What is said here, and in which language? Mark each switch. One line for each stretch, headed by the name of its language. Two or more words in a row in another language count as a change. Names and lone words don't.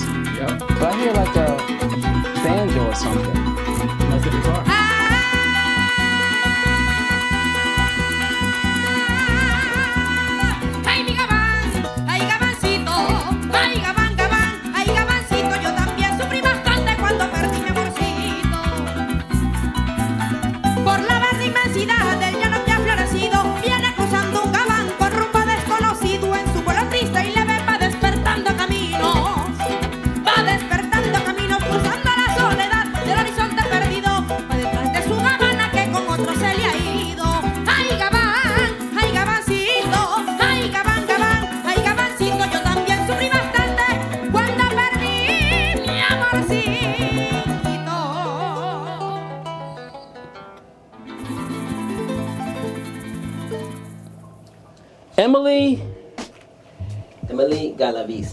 English: Yep. But I hear like a banjo or something. That's the guitar.
Spanish: Ay, mi Gabán, ay, Gabancito, ay, Gabán, Gabán, ay, Gabancito, yo también sufrí bastante cuando perdí mi amorcito. Por la verde inmensidad del llano que ha florecido, viene cruzando un Gabán con rumbo desconocido en su vuelo triste y leve va despertando caminos, cruzando la soledad del horizonte perdido, va detrás de su Gabana que con otro se le ha ido. Ay, Gabán, ay, Gabancito, ay, Gabán, Gabán, ay, Gabancito, yo también sufrí bastante cuando perdí mi amorcito. Emily Galaviz.